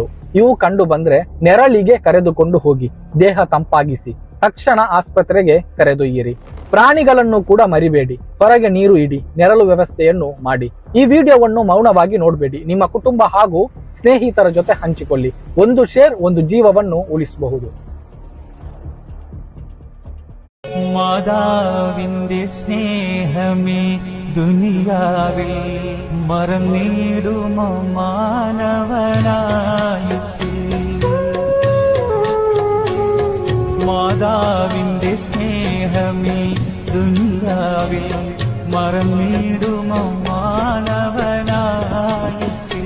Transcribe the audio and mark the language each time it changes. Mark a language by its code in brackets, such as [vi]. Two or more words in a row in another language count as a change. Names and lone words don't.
[kn] ಇವು ಕಂಡು ಬಂದ್ರೆ ನೆರಳಿಗೆ ಕರೆದುಕೊಂಡು ಹೋಗಿ, ದೇಹ ತಂಪಾಗಿಸಿ, ತಕ್ಷಣ ಆಸ್ಪತ್ರೆಗೆ ಕರೆದೊಯ್ಯಿರಿ. ಪ್ರಾಣಿಗಳನ್ನು ಕೂಡ ಮರಿಬೇಡಿ. ಹೊರಗೆ ನೀರು ಇಡಿ, ನೆರಳು ವ್ಯವಸ್ಥೆಯನ್ನು ಮಾಡಿ. ಈ ವಿಡಿಯೋವನ್ನು ಮೌನವಾಗಿ ನೋಡಬೇಡಿ. ನಿಮ್ಮ ಕುಟುಂಬ ಹಾಗೂ ಸ್ನೇಹಿತರ ಜೊತೆ ಹಂಚಿಕೊಳ್ಳಿ. ಒಂದು ಶೇರ್ ಒಂದು ಜೀವವನ್ನು ಉಳಿಸಬಹುದು. [ml] മാതാവിന്റെ സ്നേഹമേ ദുനിയാവിൽ മറന്നിടുമോ മാനവനായുസ്സിൽ. മാതാവിന്റെ സ്നേഹമേ ദുനിയാവിൽ മറന്നിടുമോ മാനവനായുസ്സിൽ.